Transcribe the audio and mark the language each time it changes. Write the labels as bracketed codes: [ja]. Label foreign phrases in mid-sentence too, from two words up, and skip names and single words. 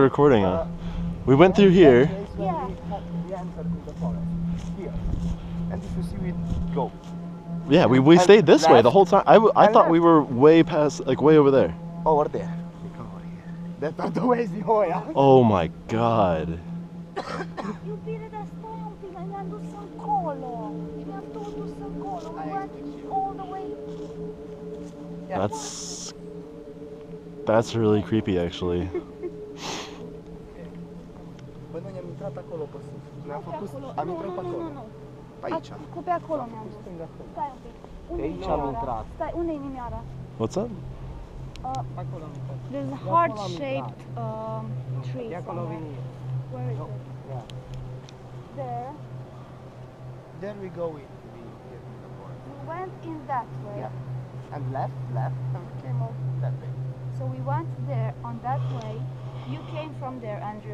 [en] recording on. We went through here. That place when Yeah. we entered in the forest. Here. And if you see we go. Yeah, we And stayed this way the left. whole time. I And thought we left. were way past, like way over there. Over there. We come over here. That are the ways the Hoia. Oh my god. [ro] Iubire, dar stai un pic, ne-am dus încolo. Ne-am tot dus încolo. [en] We went all the way. That's really creepy actually. [ro] Păi noi am intrat acolo pe sus. Ne-am Pe făcut, acolo. am intrat pe acolo. Nu. Pe aici. Cu pe acolo ne-am dus. Stânga, stânga. Stai un pic. Unde Aici e am nimioara? intrat. Stai, unde e nimioara? [en] What's up? [ro] Acolo am intrat. [en] There's a [ro] De acolo am [en] heart-shaped tree [ro] De acolo [en] somewhere. [ro] vine. [en] Where is it? Yeah. There. There we go in. We get in the forest. We went in that way. Yeah. And left, and we came out that way. So we went there on that way. You came from there, Andrew.